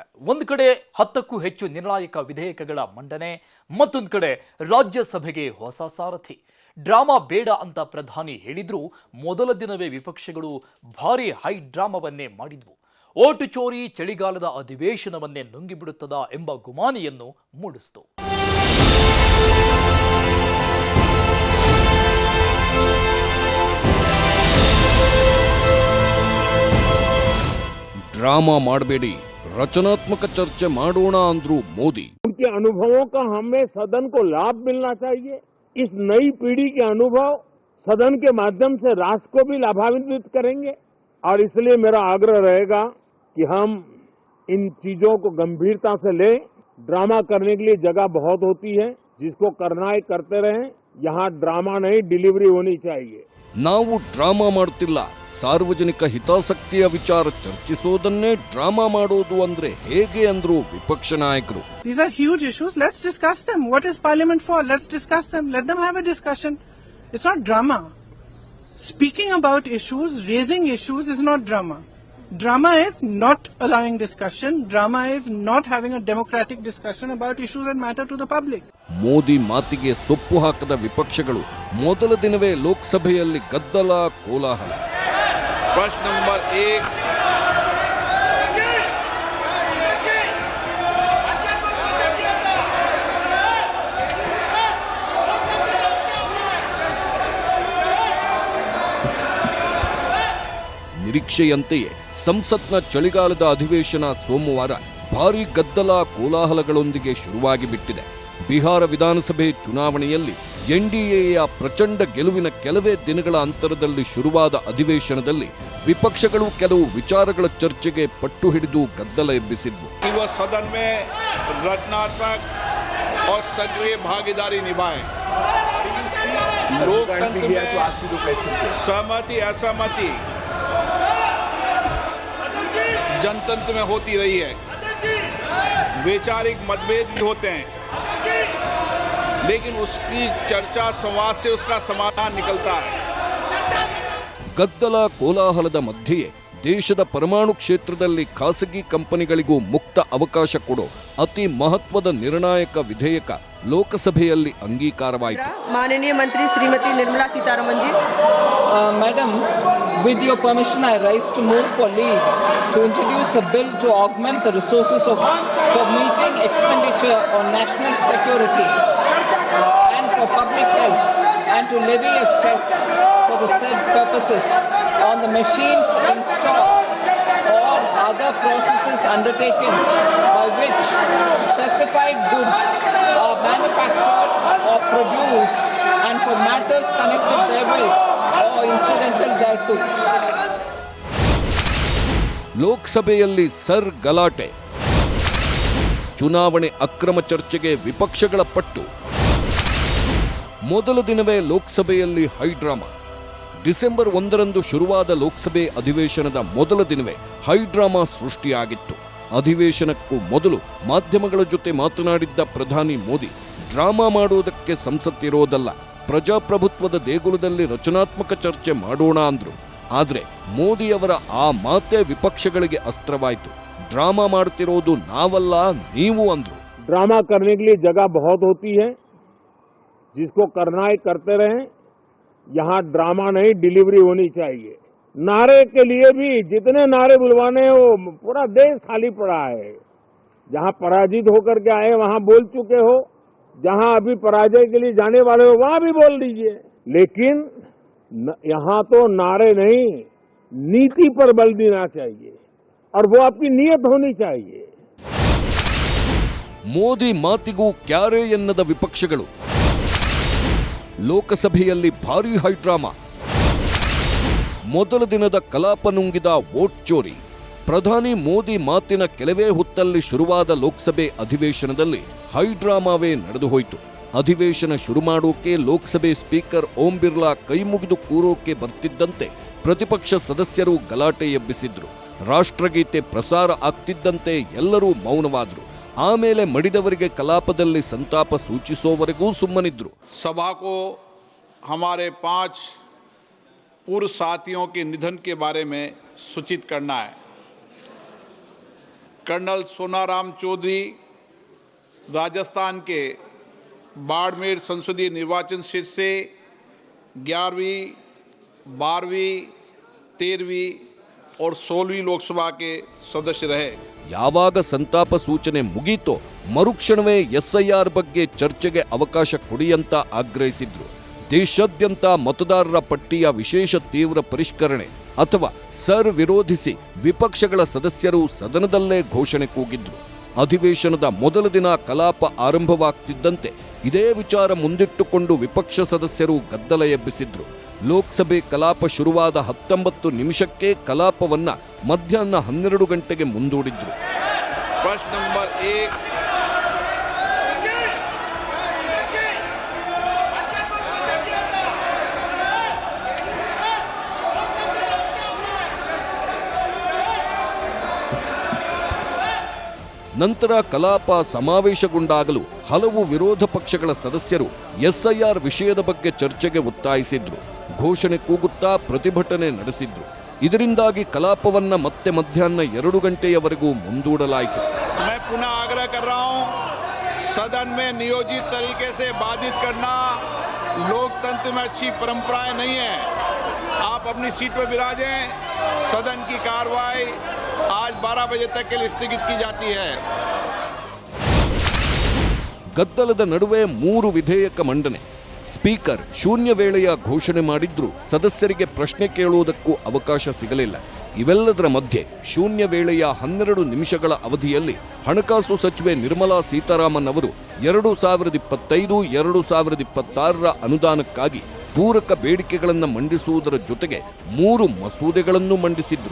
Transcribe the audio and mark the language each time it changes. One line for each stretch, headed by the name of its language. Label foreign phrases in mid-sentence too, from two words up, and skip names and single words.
Kannada: ಒಂದು ಕಡೆ 10ಕ್ಕೂ ಹೆಚ್ಚು ನಿರ್ಣಾಯಕ ವಿಧೇಯಕಗಳ ಮಂಡನೆ, ಮತ್ತೊಂದು ಕಡೆ ರಾಜ್ಯಸಭೆಗೆ ಹೊಸ ಸಾರಥಿ. ಡ್ರಾಮಾ ಬೇಡ ಅಂತ ಪ್ರಧಾನಿ ಹೇಳಿದ್ರು, ಮೊದಲ ದಿನವೇ ವಿಪಕ್ಷಗಳು ಭಾರಿ ಹೈ ಡ್ರಾಮಾವನ್ನೇ ಮಾಡಿದ್ವು. ಓಟು ಚೋರಿ ಚಳಿಗಾಲದ ಅಧಿವೇಶನವನ್ನೇ ನುಂಗಿಬಿಡುತ್ತದಾ ಎಂಬ ಗುಮಾನಿಯನ್ನು ಮೂಡಿಸಿತು. ड्रामा ಮಾಡಬೇಡಿ, ರಚನಾತ್ಮಕ ಚರ್ಚೆ ಮಾಡೋಣ ಅಂದ್ರು मोदी।
Hindi: उनके अनुभवों का हमें सदन को लाभ मिलना चाहिए। इस नई पीढ़ी के अनुभव सदन के माध्यम से राष्ट्र को भी लाभान्वित करेंगे और इसलिए मेरा आग्रह रहेगा कि हम इन चीजों को गंभीरता से लें। ड्रामा करने के लिए जगह बहुत होती है, जिसको करना है करते रहें। यहाँ ड्रामा नहीं, डिलीवरी होनी चाहिए।
Kannada: ನಾವು ಡ್ರಾಮಾ ಮಾಡುತ್ತಿಲ್ಲ, ಸಾರ್ವಜನಿಕ ಹಿತಾಸಕ್ತಿಯ ವಿಚಾರ ಚರ್ಚಿಸೋದನ್ನೇ ಡ್ರಾಮಾ ಮಾಡೋದು ಅಂದ್ರೆ ಹೇಗೆ ಅಂದ್ರು ವಿಪಕ್ಷ ನಾಯಕರು.
English: These are huge issues. Let's discuss them. What is Parliament for? Let's discuss them. Let them have a discussion. It's not drama. Speaking about issues, raising issues is not drama. Drama is not allowing discussion. Drama is not having a democratic discussion about issues that matter to the public.
Kannada: ಮೋದಿ ಮಾತಿಗೆ ಸೊಪ್ಪು ಹಾಕದ ವಿಪಕ್ಷಗಳು ಮೊದಲ ದಿನವೇ ಲೋಕಸಭೆಯಲ್ಲಿ ಗದ್ದಲ, ಕೋಲಾಹಲ.
Hindi: प्रश्न नंबर 1
Kannada: ನಿರೀಕ್ಷೆಯಂತೆಯೇ ಸಂಸತ್ನ ಚಳಿಗಾಲದ ಅಧಿವೇಶನ ಸೋಮವಾರ ಭಾರೀ ಗದ್ದಲ, ಕೋಲಾಹಲಗಳೊಂದಿಗೆ ಶುರುವಾಗಿ ಬಿಟ್ಟಿದೆ. ಬಿಹಾರ ವಿಧಾನಸಭೆ ಚುನಾವಣೆಯಲ್ಲಿ ಎನ್ಡಿಎಯ ಪ್ರಚಂಡ ಗೆಲುವಿನ ಕೆಲವೇ ದಿನಗಳ ಅಂತರದಲ್ಲಿ ಶುರುವಾದ ಅಧಿವೇಶನದಲ್ಲಿ ವಿಪಕ್ಷಗಳು ಕೆಲವು ವಿಚಾರಗಳ ಚರ್ಚೆಗೆ ಪಟ್ಟು ಹಿಡಿದು ಗದ್ದಲ ಎಬ್ಬಿಸಿದ್ವು.
Hindi: सदन में रचनात्मक और सक्रिय भागीदारी निभाएं। लोकतंत्र में सहमति असहमति जनतंत्र में होती रही है। वैचारिक मतभेद भी होते हैं, लेकिन उसकी चर्चा संवाद से उसका समाधान निकलता है।
Kannada: ಗದ್ದಲ, ಕೋಲಾಹಲದ ಮಧ್ಯೆಯೇ ದೇಶದ ಪರಮಾಣು ಕ್ಷೇತ್ರದಲ್ಲಿ ಖಾಸಗಿ ಕಂಪನಿಗಳಿಗೂ ಮುಕ್ತ ಅವಕಾಶ ಕೊಡೋ ಅತಿ ಮಹತ್ವದ ನಿರ್ಣಾಯಕ ವಿಧೇಯಕ ಲೋಕಸಭೆಯಲ್ಲಿ ಅಂಗೀಕಾರವಾಯಿತು.
Hindi: माननीय मंत्री श्रीमती निर्मला सीतारमन जी,
English: Madam, with your permission, I rise to move for leave to introduce a bill to augment the resources for meeting expenditure on national security and for public health, and to levy a cess for the said purposes on the machines in stock or other processes undertaken by which specified goods are manufactured or produced, and for matters connected therewith or incidental thereto.
Kannada: ಲೋಕಸಭೆಯಲ್ಲಿ ಸರ್ ಗಲಾಟೆ, ಚುನಾವಣೆ ಅಕ್ರಮ ಚರ್ಚೆಗೆ ವಿಪಕ್ಷಗಳ ಪಟ್ಟು. ಮೊದಲ ದಿನವೇ ಲೋಕಸಭೆಯಲ್ಲಿ ಹೈಡ್ರಾಮಾ. ಡಿಸೆಂಬರ್ 1ರಂದು ಶುರುವಾದ ಲೋಕಸಭೆ ಅಧಿವೇಶನದ ಮೊದಲ ದಿನವೇ ಹೈಡ್ರಾಮಾ ಸೃಷ್ಟಿಯಾಗಿತ್ತು. ಅಧಿವೇಶನಕ್ಕೂ ಮೊದಲು ಮಾಧ್ಯಮಗಳ ಜೊತೆ ಮಾತನಾಡಿದ್ದ ಪ್ರಧಾನಿ ಮೋದಿ, ಡ್ರಾಮಾ ಮಾಡುವುದಕ್ಕೆ ಸಂಸತ್ತಿರೋದಲ್ಲ, ಪ್ರಜಾಪ್ರಭುತ್ವದ ದೇಗುಲದಲ್ಲಿ ರಚನಾತ್ಮಕ ಚರ್ಚೆ ಮಾಡೋಣ ಅಂದ್ರು. ಆದ್ರೆ ಮೋದಿಯವರ ಆ ಮಾತೇ ವಿಪಕ್ಷಗಳಿಗೆ ಅಸ್ತ್ರವಾಯಿತು. ಡ್ರಾಮಾ ಮಾಡ್ತಿರೋದು ನಾವಲ್ಲ, ನೀವು ಅಂದ್ರು.
Hindi: ड्रामा करने के लिए जगह बहुत होती है, जिसको करना है करते रहें। यहाँ ड्रामा नहीं, डिलीवरी होनी चाहिए। नारे के लिए भी जितने नारे बुलवाने हैं, वो पूरा देश खाली पड़ा है। जहाँ पराजित होकर के आए वहाँ बोल चुके हो, जहाँ अभी पराजय के लिए जाने वाले हो वहाँ भी बोल दीजिए। लेकिन यहाँ तो नारे नहीं, नीति पर बल देना चाहिए और वो आपकी नीयत होनी चाहिए।
Kannada: ಮೋದಿ ಮಾತಿಗೂ ಕ್ಯಾರೆ ಎನ್ನದ ವಿಪಕ್ಷಗಳು. ಲೋಕಸಭೆಯಲ್ಲಿ ಭಾರೀ ಹೈಡ್ರಾಮಾ. ಮೊದಲ ದಿನದ ಕಲಾಪ ನುಂಗಿದ ವೋಟ್ ಚೋರಿ. ಪ್ರಧಾನಿ ಮೋದಿ ಮಾತಿನ ಕೆಲವೇ ಹೊತ್ತಲ್ಲಿ ಶುರುವಾದ ಲೋಕಸಭೆ ಅಧಿವೇಶನದಲ್ಲಿ ಹೈಡ್ರಾಮಾವೇ ನಡೆದು ಹೋಯಿತು. ಅಧಿವೇಶನ ಶುರು ಮಾಡೋಕೆ ಲೋಕಸಭೆ ಸ್ಪೀಕರ್ ಓಂ ಬಿರ್ಲಾ ಕೈ ಮುಗಿದು ಕೂರೋಕೆ ಬರ್ತಿದ್ದಂತೆ ಪ್ರತಿಪಕ್ಷ ಸದಸ್ಯರು ಗಲಾಟೆ ಎಬ್ಬಿಸಿದ್ರು. ರಾಷ್ಟ್ರಗೀತೆ ಪ್ರಸಾರ ಆಗ್ತಿದ್ದಂತೆ ಎಲ್ಲರೂ ಮೌನವಾದ್ರು. ಆಮೇಲೆ ಮಡಿದವರಿಗೆ ಕಲಾಪದಲ್ಲಿ ಸಂತಾಪ ಸೂಚಿಸೋವರೆಗೂ ಸುಮ್ಮನಿದ್ರು.
Hindi: सभा को हमारे 5 पूर्व साथियों के निधन के बारे में सूचित करना है। कर्नल सोनाराम चौधरी राजस्थान के बाड़मेर संसदीय निर्वाचन क्षेत्र से 11वीं, 12वीं, 13वीं और 16वीं लोकसभा के सदस्य रहे।
Kannada: ಯಾವಾಗ ಸಂತಾಪ ಸೂಚನೆ ಮುಗೀತೋ ಮರುಕ್ಷಣವೇ ಎಸ್ಐಆರ್ ಬಗ್ಗೆ ಚರ್ಚೆಗೆ ಅವಕಾಶ ಕೊಡಿ ಅಂತ ಆಗ್ರಹಿಸಿದ್ರು. ದೇಶಾದ್ಯಂತ ಮತದಾರರ ಪಟ್ಟಿಯ ವಿಶೇಷ ತೀವ್ರ ಪರಿಷ್ಕರಣೆ ಅಥವಾ ಸರ್ ವಿರೋಧಿಸಿ ವಿಪಕ್ಷಗಳ ಸದಸ್ಯರು ಸದನದಲ್ಲೇ ಘೋಷಣೆ ಕೂಗಿದ್ರು. ಅಧಿವೇಶನದ ಮೊದಲ ದಿನ ಕಲಾಪ ಆರಂಭವಾಗ್ತಿದ್ದಂತೆ ಇದೇ ವಿಚಾರ ಮುಂದಿಟ್ಟುಕೊಂಡು ವಿಪಕ್ಷ ಸದಸ್ಯರು ಗದ್ದಲ ಎಬ್ಬಿಸಿದ್ರು. ಲೋಕಸಭೆ ಕಲಾಪ ಶುರುವಾದ 19 ನಿಮಿಷಕ್ಕೆ ಕಲಾಪವನ್ನ ಮಧ್ಯಾಹ್ನ 12 ಗಂಟೆಗೆ ಮುಂದೂಡಿದ್ರು.
Hindi: प्रश्न नंबर 1
Kannada: ನಂತರ ಕಲಾಪ ಸಮಾವೇಶಗೊಂಡಾಗಲೂ ಹಲವು ವಿರೋಧ ಪಕ್ಷಗಳ ಸದಸ್ಯರು ಎಸ್ಐಆರ್ ವಿಷಯದ ಬಗ್ಗೆ ಚರ್ಚೆಗೆ ಒತ್ತಾಯಿಸಿದ್ರು. ಘೋಷಣೆ ಕೂಗುತ್ತಾ ಪ್ರತಿಭಟನೆ ನಡೆಸಿದ್ರು. ಇದರಿಂದಾಗಿ ಕಲಾಪವನ್ನ ಮತ್ತೆ ಮಧ್ಯಾಹ್ನ 2 ಗಂಟೆಯವರೆಗೂ ಮುಂದೂಡಲಾಯಿತು.
Hindi: मैं पुनः आग्रह कर रहा हूं, सदन में नियोजित तरीके से बाधित करना लोकतंत्र में अच्छी परंपराएं नहीं है। आप अपनी सीट पर विराजें। सदन की कार्रवाई आज 12 बजे तक के लिए स्थगित की जाती है।
Kannada: ಗದ್ದಲದ ನಡುವೆ 3 ವಿಧೇಯಕ ಮಂಡನೆ. ಸ್ಪೀಕರ್ ಶೂನ್ಯ ವೇಳೆಯ ಘೋಷಣೆ ಮಾಡಿದ್ರೂ ಸದಸ್ಯರಿಗೆ ಪ್ರಶ್ನೆ ಕೇಳುವುದಕ್ಕೂ ಅವಕಾಶ ಸಿಗಲಿಲ್ಲ. ಇವೆಲ್ಲದರ ಮಧ್ಯೆ ಶೂನ್ಯ ವೇಳೆಯ 12 ನಿಮಿಷಗಳ ಅವಧಿಯಲ್ಲಿ ಹಣಕಾಸು ಸಚಿವೆ ನಿರ್ಮಲಾ ಸೀತಾರಾಮನ್ ಅವರು 2025-2026ರ ಅನುದಾನಕ್ಕಾಗಿ ಪೂರಕ ಬೇಡಿಕೆಗಳನ್ನು ಮಂಡಿಸುವುದರ ಜೊತೆಗೆ 3 ಮಸೂದೆಗಳನ್ನು ಮಂಡಿಸಿದ್ರು.